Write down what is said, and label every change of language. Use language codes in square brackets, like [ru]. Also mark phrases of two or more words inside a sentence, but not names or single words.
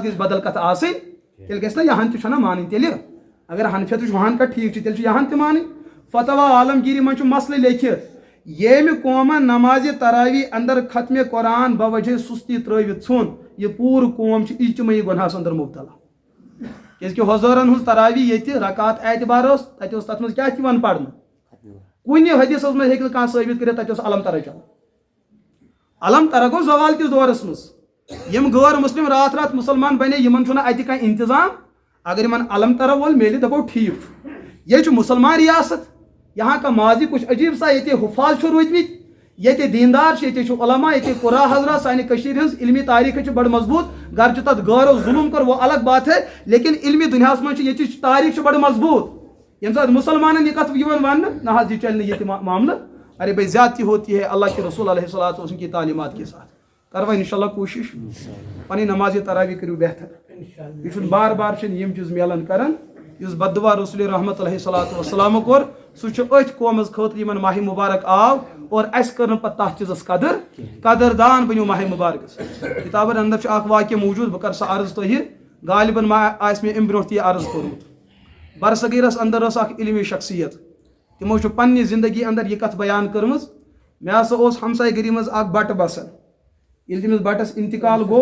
[ks] گژھِ بدل کتھ آسٕنۍ تیٚلہِ گژھِ نہ یہن تہِ چھنہ مانٕنۍ تیٚلہِ اگر حنفیت چھُ ہن کتھ ٹھیٖک چھُ تیٚلہِ چھُ یہن تہِ مانٕنۍ فتوا عالمگیری منٛز چھُ مسلہٕ لیکھِتھ ییٚمہِ قومن نمازِ تراوی اندر ختمِ قرآن بوجہ سُستی ترٲوِتھ ژھُن یہِ پوٗرٕ قوم چھُ اجتمٲعی گۄنہَس اندر مُبتلا کیازکہِ حضوٗرن ہٕنٛز تراوی ییٚتہِ رکات اعتبار ٲس تتہِ اوس تتھ منٛز کیاہ چھُ یِوان پرنہٕ کُنہِ حدیثس منٛز ہیٚکہِ نہٕ کانٛہہ ثٲبت کٔرِتھ تتہِ اوس علم ترا چلان علم ترا گوٚو زوال کِس دورس منٛز یِم غٲر مسلم راتھ راتھ مُسلمان بنے یِمن چھُنہٕ اَتہِ کانٛہہ انتظام اگر یِمن علم ترا وول میلہِ دپو ٹھیٖک چھُ ییٚتہِ چھُ مُسلمان ریاست [ur] یہاں کا ماضی کچھ عجیب [ks] سا ییٚتہِ حُفاظ چھُ روٗدمٕتۍ ییٚتہِ دیٖندار چھِ ییٚتہِ چھُ علما ییٚتہِ قُرا حضرات سانہِ کٔشیٖرِ ہٕنٛز علمی تاریٖخ چھِ بڑٕ مضبوٗط گرچہِ تتھ غٲرو ظُلم کوٚر [ur] وہ الگ بات ہے [ks] لیکن علمی دُنیاہس منٛز چھِ ییٚتِچ تاریٖخ چھِ بڑٕ مضبوٗط ییٚمہِ ساتہٕ مُسلمانن یہِ کتھ یِوان وننہٕ نہ حظ یہِ چلہِ نہٕ ییٚتہِ معاملہٕ [ur] ارے بھائی زیادتی ہوتی ہے اللہ کے رسول علیہ الصلوۃ والسلام کی تعلیمات کے ساتھ [ks] کروا انشاءاللہ کوشش پنٕنۍ نماز تراوی کٔرِو بہتر یہ چھُنہٕ بار بار چھِنہٕ یِم چیٖز میلان کران یُس بددعا رسول رحمت علیہ الصلوۃ والسلام کوٚر سُہ چھُ أتھۍ قومس خٲطرٕ یِمن ماہِ مُبارک آو اور اَسہِ کٔر نہٕ پتہٕ تتھ چیٖزس قدردان بٔنِو ماہِ مُبارکس کِتابن اندر چھُ اکھ واقعہٕ موٗجوٗد بہٕ کرٕ سُہ عرض تۄہہِ غالباً ما آسہِ مےٚ اَمہِ برونٛٹھ تہِ یہِ عرض کوٚرمُت برصغیٖرس اندر ٲس اکھ علمی شخصیت تِمو چھُ پننہِ زندگی اندر یہِ کتھ بیان کٔرمٕژ مےٚ ہسا اوس ہمساے گٔری منٛز اکھ بٹہٕ بسان ییٚلہِ تٔمِس بٹس انتقال